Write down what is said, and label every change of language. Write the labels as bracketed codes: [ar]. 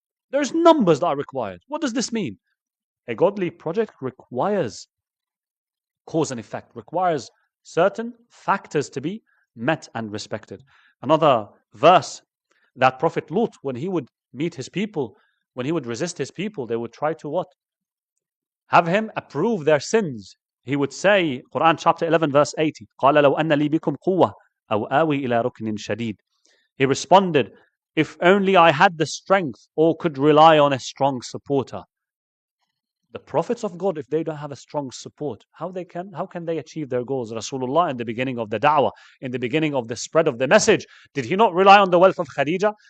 [en] There's numbers that are required. What does this mean? A godly project requires cause and effect, requires certain factors to be met and respected. Another verse, that Prophet Lut, when he would meet his people, when he would resist his people, they would try to what? Have him approve their sins. He would say, Quran chapter 11 verse 80, [ar] قَالَ لَوْ أَنَّ لِي بِكُمْ قُوَّةً أَوْ آوِي إِلَى رُكْنٍ شَدِيدٍ. [en] He responded, if only I had the strength or could rely on a strong supporter. The prophets of God, if they don't have a strong support, how can they achieve their goals? Rasulullah, in the beginning of the da'wah, in the beginning of the spread of the message, did he not rely on the wealth of Khadija?